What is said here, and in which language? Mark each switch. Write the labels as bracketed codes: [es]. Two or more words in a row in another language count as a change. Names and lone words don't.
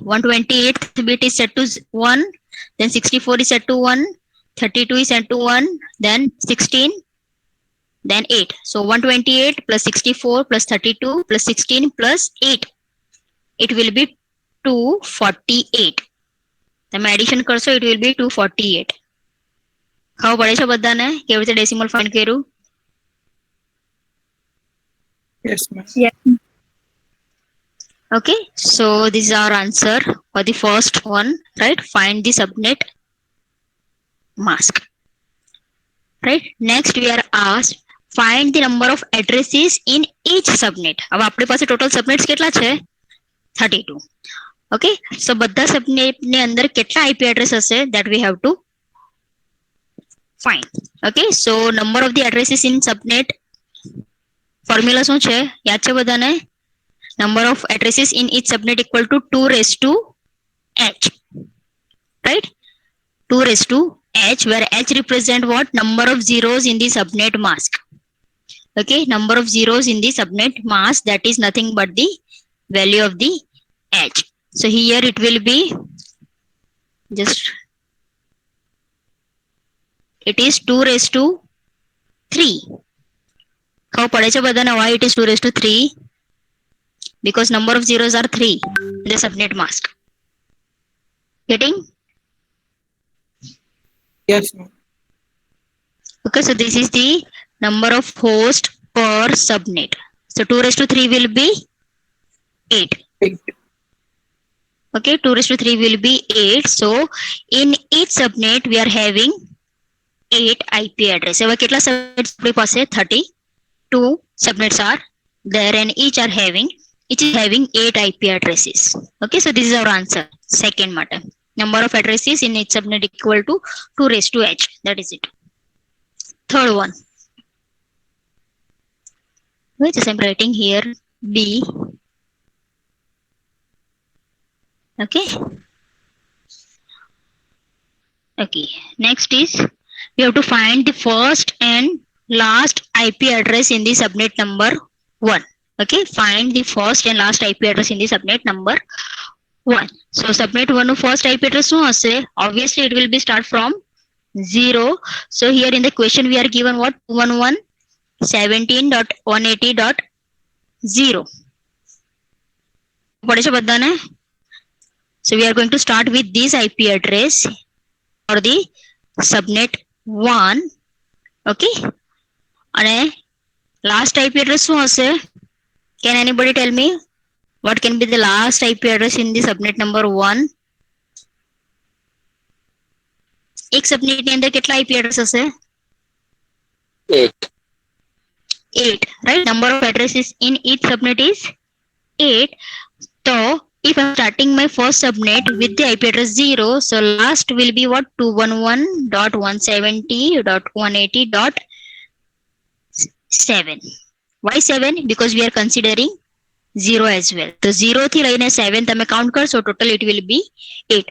[en] 128th bit is set to 1, then 64 is set to 1, 32 is set to 1, then 16, then 8. So 128 plus 64 plus 32 plus 16 plus 8. It will be 248. [gu] તમે એડિશન કરશો, [en] it will be 248. [gu] ખબર પડે છે બધાને કેવી રીતે [en] decimal find [gu] કર્યું? [en] Yes, ma'am. Yeah. Okay, so this is our answer for the first one, right? Find the subnet mask, right? Next we are asked find the number of addresses in each subnet. [gu] હવે આપણી પાસે [en] total subnets [gu] કેટલા છે? 32. [en] Okay, so [gu] બધા subnet ની અંદર કેટલા [en] IP address [gu] હશે? [en] That we have to find. Okay, so number of the addresses in subnet formula [gu] શું છે? યાદ છે બધાને? [en] Number of addresses in each subnet equal to 2 raised to h, right? 2 raised to h, where h represent what? Number of zeros in the subnet mask. Okay, number of zeros in the subnet mask, that is nothing but the value of the h. So here it will be just, it is 2 raised to 3. [gu] ખબર પડે છે બધાને [en] why it is 2 raised to 3? Because number of zeros are 3 in the subnet mask. Getting? Yes, ma'am. Okay, so this is the number of host per subnet. So 2 raised to 3 will be 8. 8. Okay, 2 raised to 3 will be 8. So in each subnet we are having 8 IP address. [gu] હવે કેટલા subnets આપણી પાસે? [en] 32 subnets are there and each is having 8 IP addresses. Okay, so this is our answer. Second matter. Number of addresses in each subnet equal to 2 raised to h. That is it. Third one. Wait, just I'm writing here B. Okay. Okay. Next is we have to find the first and last IP address in the subnet number 1. Okay, find the first and last IP address in the subnet number 1. So subnet 1 first IP address [gu] શું હશે? [en] Obviously it will be start from 0. So here in the question we are given what? [gu] 211 17.180.0 પડે છે બધાને? [en] So we are going to start with this IP address for the subnet 1. Okay, અને last IP address [gu] શું હશે? [en] Can anybody tell me what can be the last IP address in the subnet number 1? [gu] એક સબનેટ ની અંદર કેટલા [en] IP address [gu] હશે? [en] 8. 8, right? Number of addresses in each subnet is 8. So if I'm starting my first subnet with the IP address 0, so last will be what? 211.170.180.7. Why 7? Because we are considering 0 as well. [gu] So 0 થી લઈને 7 તમે count કરશો, [en] total it will be 8.